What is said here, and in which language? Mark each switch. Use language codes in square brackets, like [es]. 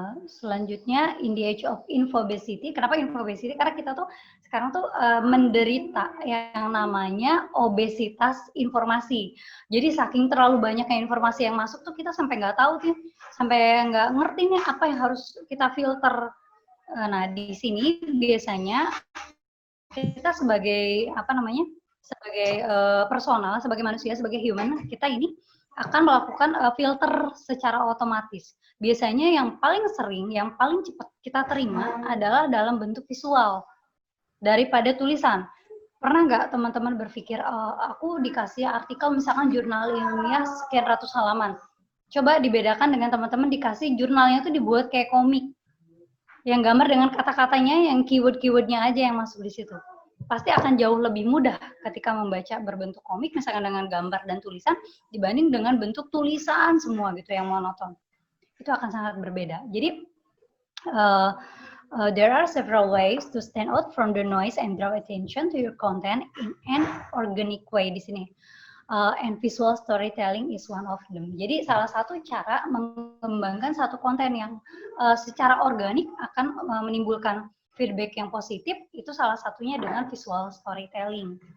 [id] Selanjutnya, [en] in the age of infobesity. [id] Kenapa infobesity? Karena kita tuh sekarang tuh menderita yang namanya obesitas informasi. Jadi saking terlalu banyaknya informasi yang masuk tuh kita sampai nggak tahu tuh. Sampai nggak ngerti nih apa yang harus kita filter. Nah, di sini biasanya kita sebagai sebagai personal, sebagai manusia, sebagai human, kita ini akan melakukan filter secara otomatis. Biasanya yang paling sering, yang paling cepat kita terima adalah dalam bentuk visual daripada tulisan. Pernah nggak teman-teman berpikir, aku dikasih artikel misalkan jurnal ilmiah sekian ratus halaman. Coba dibedakan dengan teman-teman dikasih jurnalnya itu dibuat kayak komik. Yang gambar dengan kata-katanya, yang keyword-keywordnya aja yang masuk di situ. Pasti akan jauh lebih mudah ketika membaca berbentuk komik, misalkan dengan gambar dan tulisan, dibanding dengan bentuk tulisan semua gitu yang monoton. Itu akan sangat berbeda. Jadi, [en] there are several ways to stand out from the noise and draw attention to your content in an organic way [id] di sini. [en] And visual storytelling is one of them. [id] Jadi salah satu cara mengembangkan satu konten yang secara organik akan menimbulkan feedback yang positif, itu salah satunya dengan visual storytelling.